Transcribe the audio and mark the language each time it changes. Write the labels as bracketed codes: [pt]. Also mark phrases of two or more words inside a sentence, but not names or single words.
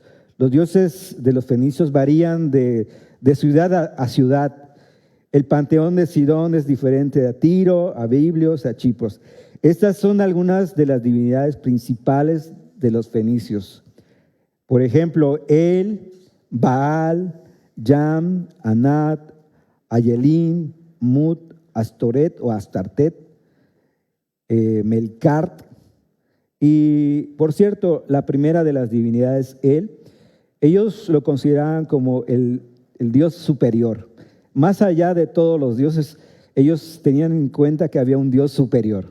[es] Los dioses de los fenicios varían de ciudad a ciudad. El panteón de Sidón es diferente a Tiro, a Biblios, a Chipros. Estas son algunas de las divinidades principales de los fenicios. Por ejemplo, El, Baal, Yam, Anat, Ayelín, Mut, Astoret o Astartet, Melkart. Y por cierto, la primera de las divinidades, ellos lo consideraban como el Dios superior. Más allá de todos los dioses, ellos tenían en cuenta que había un Dios superior.